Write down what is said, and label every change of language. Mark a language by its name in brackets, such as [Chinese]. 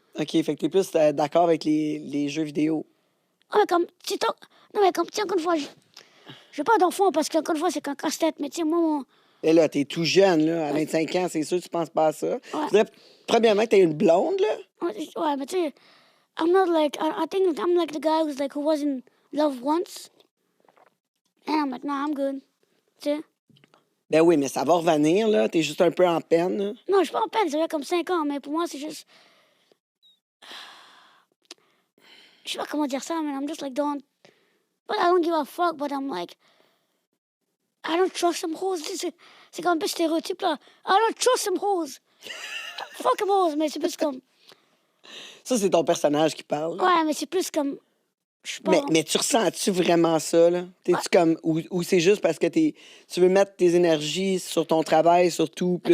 [French] OK, fait que t'es plus d'accord avec les jeux vidéo. Ah, mais comme... Non, mais comme, tu sais, encore une fois, je n'ai pas d'enfant, parce qu'encore une fois, c'est qu'un casse-tête. Mais tu sais, moi, mon... Et là, t'es tout jeune, là. À 25 ans, c'est sûr que tu penses pas à ça. Ouais. Faudrait, premièrement, que t'aies une blonde, là. Ouais, mais tu sais, [English] I'm not like... I think I'm like the guy who was in love once. And I'm like, nah, I'm good. [French] Tu sais? Ben oui, mais ça va revenir, là. T'es juste un peu en peine, là. Non, je suis pas en peine, ça fait comme 5 ans, mais pour moi, c'est juste... Je sais pas comment dire ça, man. [English] I'm just like, don't... But I don't give a fuck, but I'm like... I don't trust some hoes. [French] C'est comme un peu stéréotype, là. [English] I don't trust some hoes. Fuck them hoes, [French] mais c'est plus comme... Ça, c'est ton personnage qui parle. là. Ouais, mais c'est plus comme... Je sais pas... Mais tu ressens-tu vraiment ça, là? T'es-tu comme... Ou c'est juste parce que tu veux mettre tes énergies sur ton travail, surtout, plus